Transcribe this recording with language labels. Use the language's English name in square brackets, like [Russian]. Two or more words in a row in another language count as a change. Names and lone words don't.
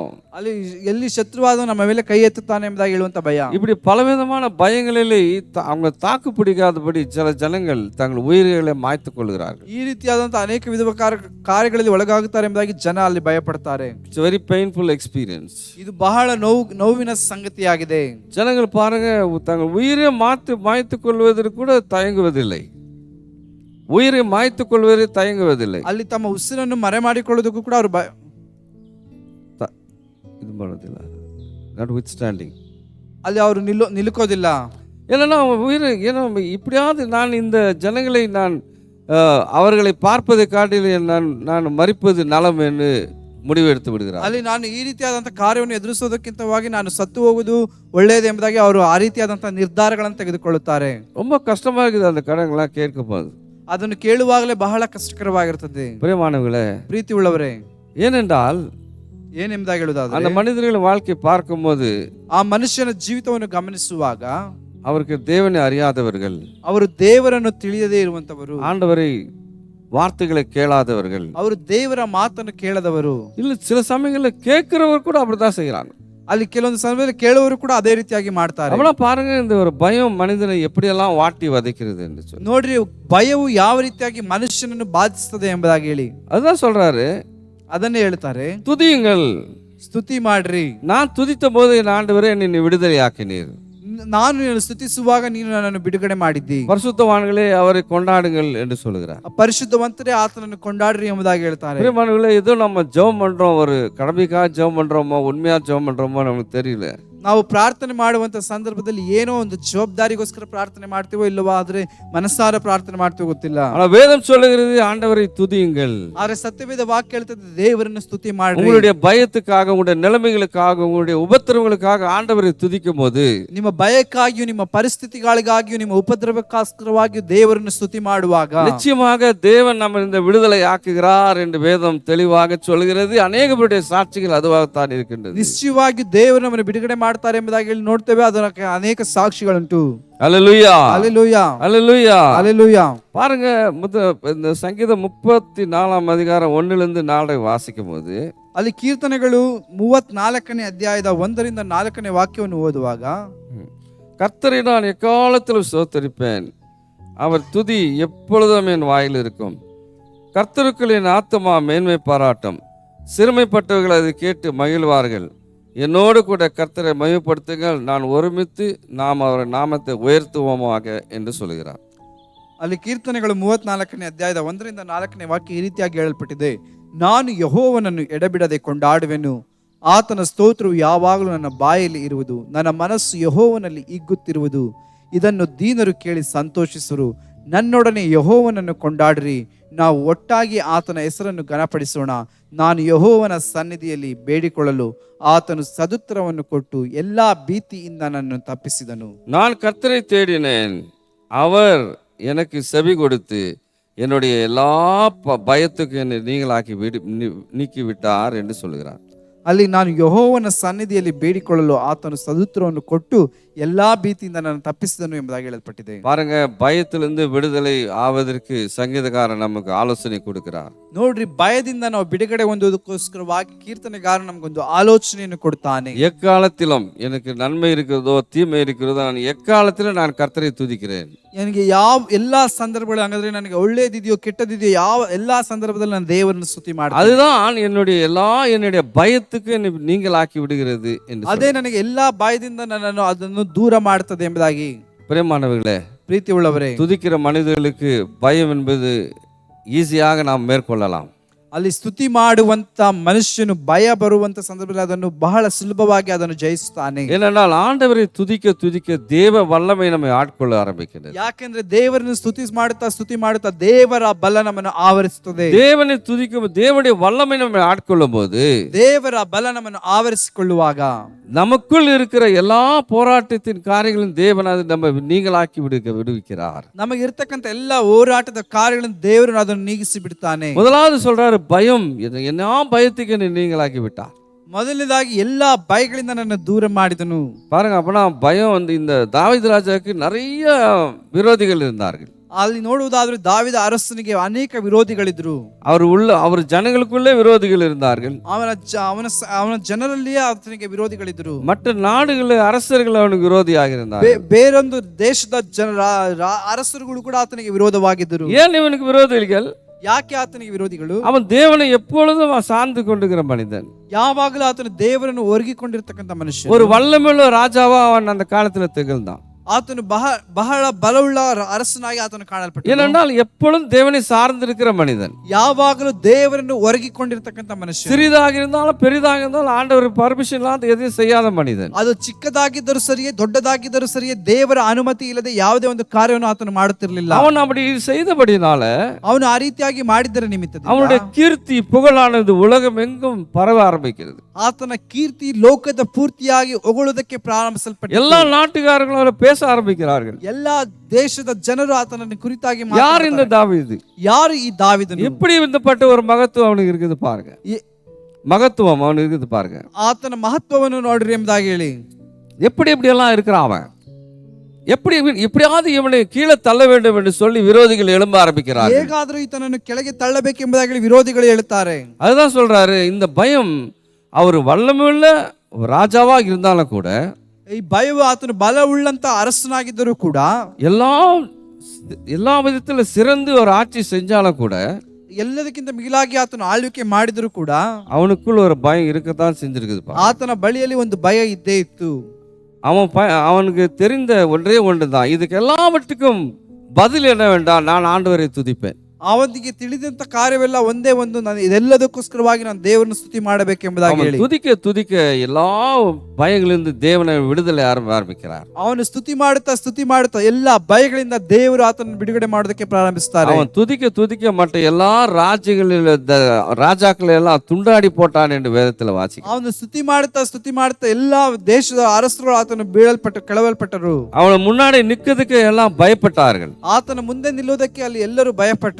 [Kannada] ಅಲ್ಲಿ ಎಲ್ಲಿ ಶತ್ರುವಾದ ನಮ್ಮ ಮೇಲೆ ಕೈ ಎತ್ತುತ್ತಾನೆ ಎಂಬುದಾಗಿ ಹೇಳುವಂತ ಭಯ. [Tamil] இப்படி பலவிதமான பயங்களில் அவங்க தாக்கு பிடிக்காதபடி சில ஜனங்கள் தங்கள் உயிர்களை மாய்த்து கொள்கிறார்கள். [Kannada] ಈ ರೀತಿಯಾದಂತ ಅನೇಕ ವಿಧ ಕಾರ್ಯಗಳಲ್ಲಿ ಒಳಗಾಗುತ್ತಾರೆ ಎಂಬುದಾಗಿ ಜನ ಅಲ್ಲಿ ಭಯ ಪಡ್ತಾರೆ. [English] It's very painful experience. [Kannada] ಇದು ಬಹಳ ನೋವಿನ ಸಂಗತಿಯಾಗಿದೆ. [Tamil] ஜனங்கள் பாருங்க, தங்கள் உயிரை மாய்த்து கொள்வதற்கு கூட தயங்குவதில்லை. உயிரை மாய்த்து கொள்வதை தயங்குவதில்லை. [Kannada] ಅಲ್ಲಿ ತಮ್ಮ ಉಸಿರನ್ನು ಮರೆ ಮಾಡಿಕೊಳ್ಳೋದಕ್ಕೂ ಕೂಡ ಅವರು [Tamil] இது பண்ணுறதில்ல. [English] Not with standing. [Kannada] ಅಲ್ಲಿ ಅವರು ನಿಲ್ಲುಕೋದಿಲ್ಲ. [Tamil] ஏன்னா உயிரை இப்படியாவது நான் இந்த ஜனங்களை அவர்களை பார்ப்பதை காட்டிலும் நான் மறிப்பது நலம் என்று முடிவெடுத்து விடுகிறார். [Kannada] ಅಲ್ಲಿ ನಾನು ಈ ರೀತಿಯಾದಂಥ ಕಾರ್ಯವನ್ನು ಎದುರಿಸೋದಕ್ಕಿಂತವಾಗಿ ನಾನು ಸತ್ತು ಹೋಗುವುದು ಒಳ್ಳೆಯದು ಎಂಬುದಾಗಿ ಅವರು ಆ ರೀತಿಯಾದಂಥ ನಿರ್ಧಾರಗಳನ್ನು ತೆಗೆದುಕೊಳ್ಳುತ್ತಾರೆ. [Tamil] ரொம்ப கஷ்டமா இருக்குது அந்த கடங்களாம் கேட்கும் போது. [Kannada] ಅದನ್ನು ಕೇಳುವಾಗಲೇ ಬಹಳ ಕಷ್ಟಕರವಾಗಿರುತ್ತದೆ. [Tamil] பிரியமானவர்களே, [Kannada] ಪ್ರೀತಿ ಉಳ್ಳವರೇ, [Tamil] ஏனென்றால் [Kannada] ಏನೆಂಬುದಾಗಿ ಹೇಳುವುದಾದರೆ [Tamil] அந்த மனிதர்களின் வாழ்க்கை பார்க்கும்போது [Kannada] ಆ ಮನುಷ್ಯನ ಜೀವಿತವನ್ನು ಗಮನಿಸುವಾಗ [Tamil] அவருக்கு தேவனை அறியாதவர்கள், [Kannada] ಅವರು ದೇವರನ್ನು ತಿಳಿಯದೇ ಇರುವಂತವರು, [Tamil] ஆண்டவரை வார்த்தைகளை கேளாதவர்கள், [Kannada] ಅವರು ದೇವರ ಮಾತನ್ನು ಕೇಳದವರು, [Tamil] இல்ல சில சமயங்களில் கேட்கிறவர் கூட அப்படிதான் செய்யறாங்க. [Kannada] ಅಲ್ಲಿ ಕೆಲವೊಂದು ಸಮಯದಲ್ಲಿ ಕೇಳುವವರು ಕೂಡ ಅದೇ ರೀತಿಯಾಗಿ ಮಾಡ್ತಾರೆ. [Tamil] ಅವಳ பாருங்க, இந்த ஒரு பயம் மனிதனை எப்படியெல்லாம் வாட்டி வதைக்கிறது என்று சொல்லி. [Kannada] ನೋಡ್ರಿ, ಭಯವು ಯಾವ ರೀತಿಯಾಗಿ ಮನುಷ್ಯನನ್ನು ಬಾಧಿಸುತ್ತದೆ ಎಂಬುದಾಗಿ ಹೇಳಿ [Tamil] அதுதான் சொல்றாரு. [Kannada] ಅದನ್ನೇ ಹೇಳ್ತಾರೆ, [Tamil] துதியுங்கள், [Kannada] ಸ್ತುತಿ ಮಾಡ್ರಿ. [Tamil] நான் துதித்த போது என் ஆண்டவரே என்னை விடுதலையாக்கினீர். [Kannada] ನಾನು ನಿನ್ನನ್ನು ಸ್ತುತಿಸುವಾಗ ನೀನು ನನ್ನನ್ನು ಬಿಡುಗಡೆ ಮಾಡಿದ್ದಿ. [Tamil] பரிசுத்தவான்களே அவரை கொண்டாடுங்கள் என்று சொல்லுகிறார். [Kannada] ಪರಿಶುದ್ಧವಂತರೇ ಆತನನ್ನು ಕೊಂಡಾಡ್ರಿ ಎಂಬುದಾಗಿ ಹೇಳ್ತಾರೆ. [Tamil] பிரியமானவர்களே, ஏதோ நம்ம ஜெபம் பண்றோம், ஒரு கடமைக்காக ஜெபம் பண்றோமோ உண்மையா ஜெபம் பண்றோமோ நமக்கு தெரியல. [Kannada] ನಾವು ಪ್ರಾರ್ಥನೆ ಮಾಡುವಂತ ಸಂದರ್ಭದಲ್ಲಿ ಏನೋ ಒಂದು ಜವಾಬ್ದಾರಿಗೋಸ್ಕರ ಪ್ರಾರ್ಥನೆ ಮಾಡ್ತೀವೋ ಇಲ್ಲವೋ, ಆದ್ರೆ ಮನಸ್ಸಾರ ಪ್ರಾರ್ಥನೆ ಮಾಡ್ತೀವೋ ಗೊತ್ತಿಲ್ಲ. [Tamil] ஆனா வேதம் சொல்லுகிறது, ஆண்டவரை துதியுங்கள். [Kannada] ಆದ್ರೆ ಸತ್ಯವೇದ ವಾಕ್ಯ ಹೇಳ್ತದೆ, ದೇವರನ್ನು ಸ್ತುತಿ ಮಾಡ್ರಿ. [Tamil] உங்களுடைய பயத்துக்காக, உங்களுடைய நிலைமைகளுக்காக, உங்களுடைய உபத்திரவங்களுக்காக ஆண்டவரை துதிக்கும் போது, [Kannada] ನಿಮ್ಮ ಭಯಕ್ಕಾಗಿಯೂ ನಿಮ್ಮ ಪರಿಸ್ಥಿತಿಗಳಿಗಾಗಿಯೂ ನಿಮ್ಮ ಉಪದ್ರವಕ್ಕೋಸ್ಕರವಾಗಿಯೂ ದೇವರನ್ನು ಸ್ತುತಿ ಮಾಡುವಾಗ [Tamil] நிச்சயமாக தேவன் நம்ம இந்த விடுதலை ஆக்குகிறார் என்று வேதம் தெளிவாக சொல்கிறது. அநேகருடைய சாட்சிகள் அதுவாகத்தான் இருக்கின்றது. [Kannada] ನಿಶ್ಚಯವಾಗಿ ದೇವರು ನಮ್ಮನ್ನು ಬಿಡುಗಡೆ ಮಾಡ್ತಾರೆ ಎಂಬುದಾಗಿ ಹೇಳಿ ನೋಡ್ತೇವೆ. ಅದಕ್ಕೆ ಅನೇಕ ಸಾಕ್ಷಿಗಳುಂಟು. [Tamil] அல்லேலூயா, அல்லேலூயா, அல்லேலூயா, அல்லேலூயா. பாருங்க, இந்த சங்கீதம் 34 அதிகாரம் 1லிருந்து 4 வாசிக்கும் போது, [Kannada] ಅಲ್ಲಿ ಕೀರ್ತನೆಗಳು 34ನೇ ಅಧ್ಯಾಯದ 1ರಿಂದ 4ನೇ ವಾಕ್ಯವನ್ನು ಓದುವಾಗ, [Tamil] கர்த்தரை நான் எக்காலத்திலும் ஸ்தோத்தரிப்பேன், அவர் துதி எப்பொழுதும் என் வாயில் இருக்கும். கர்த்தருக்குள் என் ஆத்துமா மேன்மை பாராட்டும், சிறுமைப்பட்டவர்கள் அதை கேட்டு மகிழ்வார்கள். என்னோடு கூட கர்த்தரை மகிமைப்படுத்துங்கள், நான் ஒருமித்து நாம் அவர் நாமத்தை உயர்த்துவோமாக என்று சொல்கிறார். [Kannada] ಅಲ್ಲಿ ಕೀರ್ತನೆಗಳು 34ನೇ ಅಧ್ಯಾಯದ 1ರಿಂದ 4ನೇ ವಾಕ್ಯ ಈ ರೀತಿಯಾಗಿ ಹೇಳಲ್ಪಟ್ಟಿದೆ, ನಾನು ಯೆಹೋವನನ್ನು ಎಡಬಿಡದೆ ಕೊಂಡಾಡುವೆನು, ಆತನ ಸ್ತೋತ್ರವು ಯಾವಾಗಲೂ ನನ್ನ ಬಾಯಲ್ಲಿ ಇರುವುದು, ನನ್ನ ಮನಸ್ಸು ಯೆಹೋವನಲ್ಲಿ ಹಿಗ್ಗುತ್ತಿರುವುದು. ಇದನ್ನು ದೀನರು ಕೇಳಿ ಸಂತೋಷಿಸುವರು. ನನ್ನೊಡನೆ ಯೆಹೋವನನ್ನು ಕೊಂಡಾಡ್ರಿ, ನಾವು ಒಟ್ಟಾಗಿ ಆತನ ಹೆಸರನ್ನು ಘನಪಡಿಸೋಣ. ನಾನು ಯೆಹೋವನ ಸನ್ನಿಧಿಯಲ್ಲಿ ಬೇಡಿಕೊಳ್ಳಲು ಆತನು ಸದುತ್ತರವನ್ನು ಕೊಟ್ಟು ಎಲ್ಲಾ ಭೀತಿಯಿಂದ ನನ್ನನ್ನು ತಪ್ಪಿಸಿದನು. [Tamil] நான் கர்த்தரை தேடினேன், அவர் எனக்கு செவி கொடுத்து என்னுடைய எல்லா பயத்துக்கு என்னை நீங்களாக்கி நீக்கி விட்டார் என்று சொல்லுகிறார். [Kannada] ಅಲ್ಲಿ ನಾನು ಯೆಹೋವನ ಸನ್ನಿಧಿಯಲ್ಲಿ ಬೇಡಿಕೊಳ್ಳಲು ಆತನು ಸದುತ್ತರವನ್ನು ಕೊಟ್ಟು ಎಲ್ಲಾ ಭೀತಿಯಿಂದ ನನ್ನ ತಪ್ಪಿಸಿದನು ಎಂಬುದಾಗಿ ಹೇಳಲ್ಪಟ್ಟಿದೆ. [Tamil] பாருங்க, பயத்திலிருந்து விடுதலை ஆவதற்கு சங்கீதக்காரன் நமக்கு ஆலோசனை கொடுக்கிறார். [Kannada] ನೋಡ್ರಿ, ಭಯದಿಂದ ನಾವು ಬಿಡುಗಡೆ ಹೊಂದುವುದಕ್ಕೋಸ್ಕರವಾಗಿ ಕೀರ್ತನೆಗಾರ ನಮಗೊಂದು ಆಲೋಚನೆಯನ್ನು ಕೊಡ್ತಾನೆ. [Tamil] எக்காலத்திலும் எனக்கு நன்மை இருக்கிறதோ தீமை இருக்கிறதோ நான் எக்காலத்திலும் நான் கர்த்தரை துதிக்கிறேன். [Kannada] ನನಗೆ ಯಾವ ಎಲ್ಲಾ ಸಂದರ್ಭಗಳು, ಹಾಗಾದ್ರೆ ನನಗೆ ಒಳ್ಳೇದಿದೆಯೋ ಕೆಟ್ಟದಿದೆಯೋ ಯಾವ ಎಲ್ಲಾ ಸಂದರ್ಭದಲ್ಲಿ ನಾನು ದೇವರನ್ನು ಸ್ತುತಿ ಮಾಡ್ತೀನಿ. [Tamil] அதுதான் என்னுடைய பயத்துக்கு என்னை நீங்களாக்கி விடுகிறது என்று. [Kannada] ಅದೇ ನನಗೆ ಎಲ್ಲಾ ಭಯದಿಂದ ನನ್ನನ್ನು ಅದನ್ನು ದೂರ ಮಾಡುತ್ತದೆ ಎಂಬುದಾಗಿ. [Tamil] பிரியமானவர்களே, [Kannada] ಪ್ರೀತಿ ಉಳ್ಳವರೇ, [Tamil] துதிக்கிற மனிதர்களுக்கு பயம் என்பது ஈஸியாக நாம் மேற்கொள்ளலாம். [Kannada] ಅಲ್ಲಿ ಸ್ತುತಿ ಮಾಡುವಂತ ಮನುಷ್ಯನು ಭಯ ಬರುವಂತ ಸಂದರ್ಭದಲ್ಲಿ ಅದನ್ನು ಬಹಳ ಸುಲಭವಾಗಿ ಅದನ್ನು ಜಯಿಸುತ್ತಾನೆ. [Tamil] ஏனென்றால் ஆண்டவரை துதிக்க துதிக்க தேவ வல்லமை நம்மை ஆட்கொள்ள ஆரம்பிக்கிறது. [Kannada] ಯಾಕೆಂದ್ರೆ ದೇವರನ್ನು ಸ್ತುತಿ ಮಾಡುತ್ತಾ ದೇವರ ಬಲ ನಮ್ಮನ್ನು ಆವರಿಸುತ್ತದೆ. [Tamil] தேவனை துதிக்கும் தேவனுடைய வல்லமை நம்மை ஆட்கொள்ளும் போது, [Kannada] ದೇವರ ಬಲ ನಮ್ಮನ್ನು ಆವರಿಸಿಕೊಳ್ಳುವಾಗ [Tamil] நமக்குள் இருக்கிற எல்லா போராட்டத்தின் காரியங்களும் தேவன் அது நம்ம நீங்களாக்கி விடுவிக்கிறார். [Kannada] ನಮಗೆ ಇರ್ತಕ್ಕಂಥ ಎಲ್ಲ ಹೋರಾಟದ ಕಾರ್ಯಗಳನ್ನು ದೇವರು ಅದನ್ನು ನೀಗಿಸಿ ಬಿಡ್ತಾನೆ. [Tamil] முதலாவது சொல்றாரு, பயம் என்ன பயத்துக்கு என்னை நீங்களாக்கி விட்டார். [Kannada] ಮೊದಲನೇದಾಗಿ ಎಲ್ಲಾ ಭಯಗಳಿಂದ ನನ್ನ ದೂರ ಮಾಡಿದನು. [Tamil] பாருங்க, அப்பனா பயம் இந்த தாவீது ராஜாவுக்கு நிறைய விரோதிகள் இருந்தார்கள். [Kannada] ಅಲ್ಲಿ ನೋಡುವುದಾದ್ರೆ ದಾವೀದ ಅರಸನಿಗೆ ಅನೇಕ ವಿರೋಧಿಗಳಿದ್ರು. [Tamil] அவர் ஜனங்களுக்குள்ளே விரோதிகள் இருந்தார்கள். [Kannada] ಅವನ ಜನರಲ್ಲಿಯೇ ಆತನಿಗೆ ವಿರೋಧಿಗಳಿದ್ರು. [Tamil] மற்ற நாடுகளில் அரசர்கள் அவனுக்கு விரோதியாக இருந்தார்கள். [Kannada] ಬೇರೊಂದು ದೇಶದ ಅರಸರುಗಳು ಕೂಡ ಆತನಿಗೆ ವಿರೋಧವಾಗಿದ್ದರು. [Tamil] ஏன் இவனுக்கு விரோதிகள்? [Kannada] ಯಾಕೆ ಆತನಿಗೆ ವಿರೋಧಿಗಳು? [Tamil] அவன் தேவனை எப்பொழுதும் சார்ந்து கொண்டிருக்கிற மனிதன். [Kannada] ಯಾವಾಗಲೂ ಆತನು ದೇವರನ್ನು ಒರಗಿಕೊಂಡಿರ್ತಕ್ಕಂಥ ಮನುಷ್ಯ. [Tamil] ஒரு வல்லமையுள்ள ராஜாவா அவன் அந்த காலத்துல திகழ்ந்தான். [Kannada] ಆತನು ಬಹಳ ಬಲವುಳ್ಳ ಅರಸನಾಗಿ ಆತನು ಕಾಣಲ್ಪಟ್ಟ. [Tamil] ஏனென்றால் எப்பொழுதும் தேவனை சார்ந்திருக்கிற மனிதன், [Kannada] ಯಾವಾಗಲೂ ದೇವರನ್ನು ಒರಗಿಕೊಂಡಿರ್ತಕ್ಕಂಥ ಮನುಷ್ಯ. [Tamil] சிறிதாக இருந்தாலும் பெரிதாக இருந்தாலும் ஆண்டவர் பர்மிஷன் இல்லாத எதையும் செய்யாத மனிதன். [Kannada] ಅದು ಚಿಕ್ಕದಾಗಿದ್ದರೂ ಸರಿಯೇ ದೊಡ್ಡದಾಗಿದ್ದರೂ ಸರಿಯೇ ದೇವರ ಅನುಮತಿ ಇಲ್ಲದೆ ಯಾವುದೇ ಒಂದು ಕಾರ್ಯವನ್ನು ಆತನು ಮಾಡುತ್ತಿರಲಿಲ್ಲ. [Tamil] அவன் அப்படி செய்தபடினால [Kannada] ಅವನು ಆ ರೀತಿಯಾಗಿ ಮಾಡಿದ್ದರ ನಿಮಿತ್ತ [Tamil] அவனுடைய கீர்த்தி புகழானது உலகம் எங்கும் பரவ ஆரம்பிக்கிறது. [Kannada] ಆತನ ಕೀರ್ತಿ ಲೋಕದ ಪೂರ್ತಿಯಾಗಿ ಹೊಗಳುವುದಕ್ಕೆ ಪ್ರಾರಂಭಿಸಲ್ಪಟ್ಟ. [Tamil] எல்லா நாட்டுக்காரர்களும் அவரை பேச ஆரம்பிக்கிறார்கள். [Kannada] ಎಲ್ಲಾ ದೇಶದ ಜನರು ಆತನನ್ನು ಕುರಿತಾಗಿ [Tamil] யார் இந்த தாவீது? [Kannada] ಯಾರು ಈ ದಾವೀದನು? [Tamil] எப்படி விந்தப்பட்ட ஒரு மகத்துவம் அவனுக்கு இருக்குது பாருங்க. மகத்துவம் அவனுக்கு இருக்குது பாருங்க. [Kannada] ಆತನ ಮಹತ್ವವನ್ನು ನೋಡ್ರಿ ಎಂಬುದಾಗಿ ಹೇಳಿ, [Tamil] எப்படி எல்லாம் இருக்கிறான் அவன். எப்படியாவது இவனை கீழே தள்ள வேண்டும் என்று சொல்லி விரோதிகள் எழும்ப ஆரம்பிக்கிறார்கள். [Kannada] ಹೇಗಾದರೂ ಈತನನ್ನು ಕೆಳಗೆ ತಳ್ಳಬೇಕೆಂಬುದಾಗಿ ವಿರೋಧಿಗಳು ಹೇಳುತ್ತಾರೆ. [Tamil] அதுதான் சொல்றாரு, இந்த பயம் அவர் வல்லமையுள்ள ராஜாவாக இருந்தாலும் கூட, [Kannada] ಈ ಭಯವು ಆತನು ಬಲವುಳ್ಳಂತ ಅರಸನಾಗಿದ್ದರೂ ಕೂಡ, [Tamil] எல்லா விதத்துல சிறந்து ஒரு ஆட்சி செஞ்சாலும் கூட, [Kannada] ಎಲ್ಲದಕ್ಕಿಂತ ಮಿಗಿಲಾಗಿ ಆತನು ಆಳ್ವಿಕೆ ಮಾಡಿದರೂ ಕೂಡ [Tamil] அவனுக்குள்ள ஒரு பயம் இருக்கத்தான் செஞ்சிருக்குது. [Kannada] ಆತನ ಬಳಿಯಲ್ಲಿ ಒಂದು ಭಯ ಇದ್ದೇ ಇತ್ತು. [Tamil] அவனுக்கு தெரிந்த ஒன்றே ஒன்றுதான், இதுக்கு எல்லாவற்றுக்கும் பதில் என்ன வேண்டாம், நான் ஆண்டவரை துதிப்பேன். [Kannada] ಅವನಿಗೆ ತಿಳಿದಂತ ಕಾರ್ಯವೆಲ್ಲ ಒಂದೇ ಒಂದು, ನಾನು ಇದೆಲ್ಲದಕ್ಕೋಸ್ಕರವಾಗಿ ನಾನು ದೇವರನ್ನು ಸ್ತುತಿ ಮಾಡಬೇಕೆಂಬುದಾಗಿ ಹೇಳಿ [Tamil] துதிக்க துதிக்க எல்லா பயங்களிலிருந்து தேவனை விடுதலை ஆரம்பிக்கிறார். [Kannada] ಅವನು ಸ್ತುತಿ ಮಾಡುತ್ತಾ ಎಲ್ಲಾ ಭಯಗಳಿಂದ ದೇವರು ಆತನನ್ನು ಬಿಡುಗಡೆ ಮಾಡೋದಕ್ಕೆ ಪ್ರಾರಂಭಿಸುತ್ತಾರೆ. [Tamil] அவன் துதிக்க துதிக்க மற்ற எல்லா ராஜாக்களை எல்லாம் துண்டாடி போட்டான் என்று வேதத்தில் வாசிக்கிறோம். [Kannada] ಅವನು ಸ್ತುತಿ ಮಾಡುತ್ತಾ ಎಲ್ಲಾ ದೇಶದ ಅರಸರು ಆತನು ಕೆಳವಲ್ಪಟ್ಟರು. [Tamil] அவன் முன்னாடி நிக்கிறதுக்கு எல்லாம் பயப்பட்டார்கள். [Kannada] ಆತನ ಮುಂದೆ ನಿಲ್ಲುವುದಕ್ಕೆ ಅಲ್ಲಿ ಎಲ್ಲರೂ ಭಯಪಟ್ಟರು.